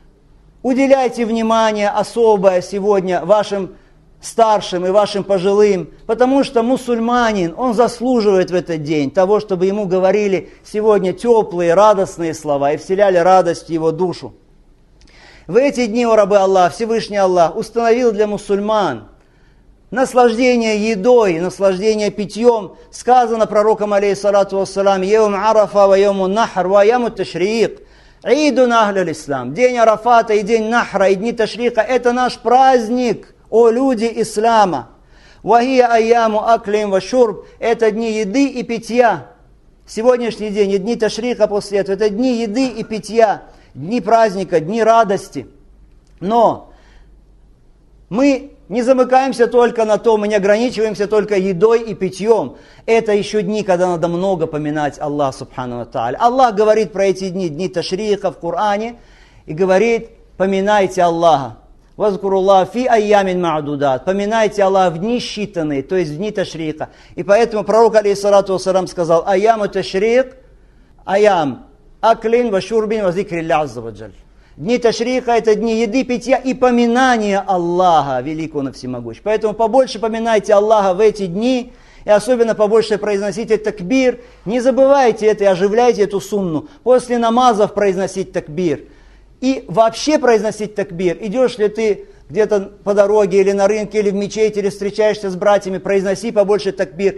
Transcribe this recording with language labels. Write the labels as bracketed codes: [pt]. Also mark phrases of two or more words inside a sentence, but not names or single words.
[ru] Уделяйте внимание особое сегодня вашим старшим и вашим пожилым, потому что мусульманин, он заслуживает в этот день того, чтобы ему говорили сегодня теплые, радостные слова и вселяли радость в его душу. В эти дни, о рабы Аллах, Всевышний Аллах установил для мусульман наслаждение едой, наслаждение питьем. Сказано пророком, [ar] عليه الصلاة والسلام: «يوم عرفة ويوم النحر وأيام التشريق». عيدنا أهل الإسلام. [ru] День Арафата и день Нахра, и дни Ташрика – это наш праздник, о люди ислама. [ar] وهي أيام أكل وشرب – [ru] это дни еды и питья. Сегодняшний день и дни Ташрика после этого – это дни еды и питья, дни праздника, дни радости. Но мы не замыкаемся только на том, мы не ограничиваемся только едой и питьем. Это еще дни, когда надо много поминать Аллаха [ar] سبحانه وتعالى. [ru] Аллах говорит про эти дни, дни Ташрика в Коране, и говорит: поминайте Аллаха. [ar] واذكروا الله في أيام معدودات. [ru] Поминайте Аллаха в дни считанные, то есть в дни Ташрика. И поэтому пророк, [ar] عليه الصلاة والسلام, [ru] сказал: [ar] أيام التشريق أيام أكل وشرب وذكر الله عز وجل. [ru] Дни Ташрика – это дни еды, питья и поминания Аллаха, великого и всемогущего. Поэтому побольше поминайте Аллаха в эти дни, И особенно побольше произносите такбир. Не забывайте это и оживляйте эту сунну. После намазов произносить такбир. И вообще произносить такбир. Идешь ли ты где-то по дороге, или на рынке, или в мечети, или встречаешься с братьями, произноси побольше такбир.